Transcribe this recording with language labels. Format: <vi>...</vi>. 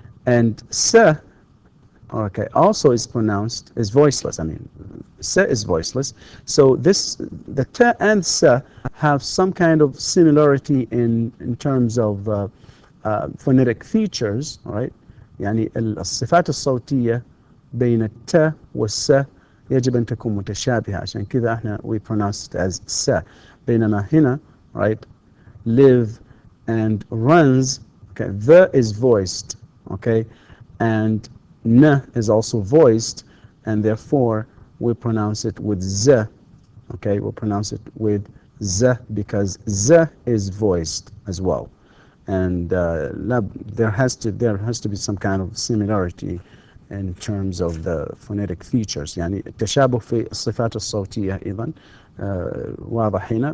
<en>And se, okay, also is voiceless. I mean, se is voiceless. So the t and se have some kind of similarity in terms of phonetic features, right?</en> <ar>يعني الصفات الصوتية بين الت والس يجب أن تكون متشابهة، عشان كذا احنا</ar> <en>we pronounce it as</en> <ar>س. بينما هنا,</ar> <en>right, live and runs, okay, the is voiced, okay, and n is also voiced, and therefore we pronounce it with z, okay, we'll pronounce it with z because z is voiced as well. And there has to be some kind of similarity in terms of the phonetic features.</en> <ar>يعني التشابه في الصفات الصوتية أيضا واضح هنا.</ar>